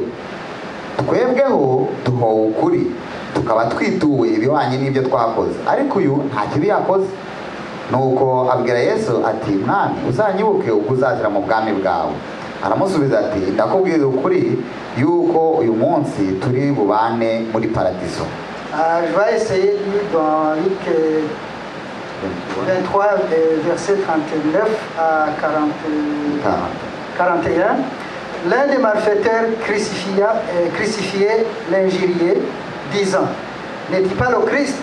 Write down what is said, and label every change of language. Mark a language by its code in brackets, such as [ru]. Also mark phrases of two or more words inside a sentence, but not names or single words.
[rw] Twebweho duhowe ukuri tukaba twituwe ibihwanye n'ibyo twakoze, ariko uyu nta kibi yakoze. Nuko abwira Yesu ati mwami uzanyibuke ubwo uzazira mu bwami bwawe. Aramusubiza ati ndakubwira ukuri yuko uyu munsi turi bubane muri paradiso. [fr] Je vais essayer de lire dans Luc 23, verset 39 à 41. L'un des malfaiteurs crucifiait l'injurié, disant, n'est-il pas le Christ?